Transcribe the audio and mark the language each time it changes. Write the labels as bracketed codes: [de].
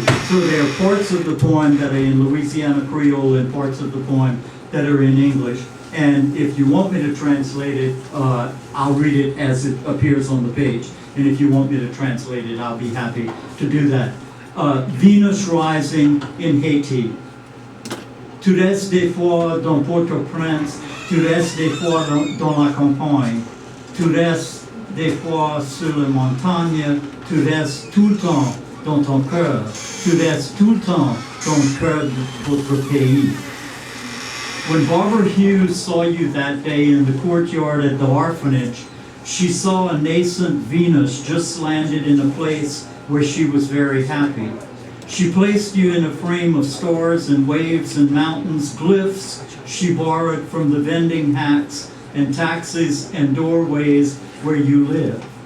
[en] So there are parts of the poem that are in Louisiana Creole and parts of the poem that are in English. And if you want me to translate it, I'll read it as it appears on the page. And if you want me to translate it, I'll be happy to do that. Venus rising in Haiti. [fr] Tu restes des fois dans Port-au-Prince, tu restes des fois dans la campagne, tu restes des fois sur les montagnes, tu restes tout le temps dans ton cœur, tu restes tout le temps dans le cœur de votre pays. [en] When Barbara Hughes saw you that day in the courtyard at the orphanage, she saw a nascent Venus just landed in a place where she was very happy. She placed you in a frame of stars and waves and mountains, glyphs she borrowed from the vending hats and taxis and doorways where you live.